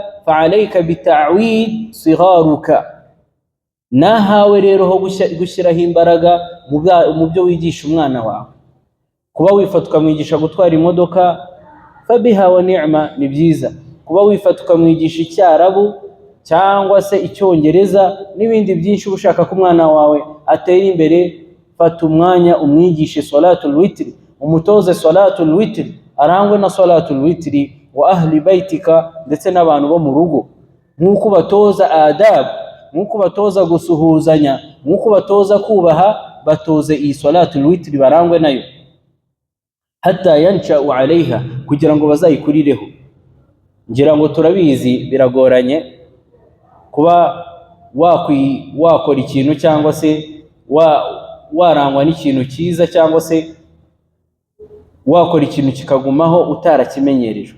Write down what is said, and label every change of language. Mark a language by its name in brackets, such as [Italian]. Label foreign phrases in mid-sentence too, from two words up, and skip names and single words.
[Arabic] فعليك بتعويد صغارك, [Kinyarwanda] nahawe rero ho gushyiraho imbaraga mu byo wigisha umwana wawe. kuba wifata ukamwigisha gutwara imodoka, [Arabic] فبها و نعمت, [Kinyarwanda] ni byiza. kuba wifata ukamwigisha icyarabu cyangwa se icyongereza n'ibindi byinshi ushaka ko umwana wawe atera imbere, fata umwanya umwigishe [Arabic] صلاة الوتر, [Kinyarwanda] umutoze [Arabic] صلاة الوتر, [Kinyarwanda] arangwe na [Arabic] صلاة الوتر و أهل بيتك, [Kinyarwanda] ndetse n'abantu bo mu rugo, nk'uko batoza adab, nk'uko batoza gusuhuzanya, nk'uko batoza kubaha, batoze iyi [Arabic] صلاة الوتر [Kinyarwanda] barangwe nayo. [Arabic] حتى ينشأ عليها, [Kinyarwanda] kugira ngo bazayikurireho. ngira ngo turabizi biragoranye kuba wakora ikintu cyangwa se warangwa n'ikintu cyiza cyangwa se wakora ikintu kikagumaho utarakimenyerejwe.